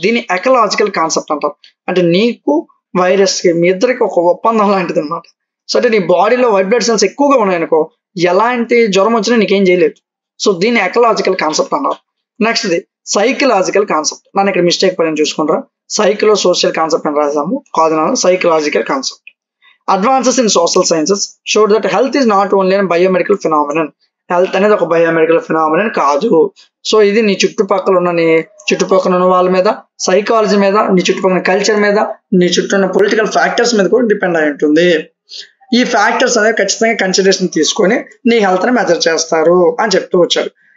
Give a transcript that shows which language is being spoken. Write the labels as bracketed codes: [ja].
[te] దీన్ని ecological concept అంటారు. అంటే నీకు వైరస్ కి మీ ఇద్దరికి ఒక ఒప్పందం లాంటిది అనమాట. సో అంటే నీ బాడీలో వైట్ బ్లడ్ సెల్స్ ఎక్కువగా ఉన్నాయనుకో, ఎలాంటి జ్వరం వచ్చినా నీకేం చేయలేదు. సో దీన్ని ఎకలాజికల్ కాన్సెప్ట్ అన్నారు. Next the psychological concept. నన్ను ఇక్కడ మిస్టేక్ పడింది చూసుకుంటారా, సైకలో సోషల్ కాన్సెప్ట్ అని రాసాము, కాదు నాన్న psychological concept. [en] Advances in social sciences showed that health is not only a biomedical phenomenon. [te] Health అనేది ఒక బయోమెడికల్ ఫినామినన్ కాదు. సో ఇది నీ చుట్టుపక్కల ఉన్న వాళ్ళ మీద, సైకాలజీ మీద, నీ చుట్టుపక్కల కల్చర్ మీద, నీ చుట్టూ ఉన్న పొలిటికల్ ఫ్యాక్టర్స్ మీద కూడా డిపెండ్ అయి ఉంటుంది. ఈ ఫ్యాక్టర్స్ అనేవి ఖచ్చితంగా కన్సిడరేషన్ తీసుకొని నీ హెల్త్ ని మెజర్ చేస్తారు అని చెప్తూ వచ్చాడు.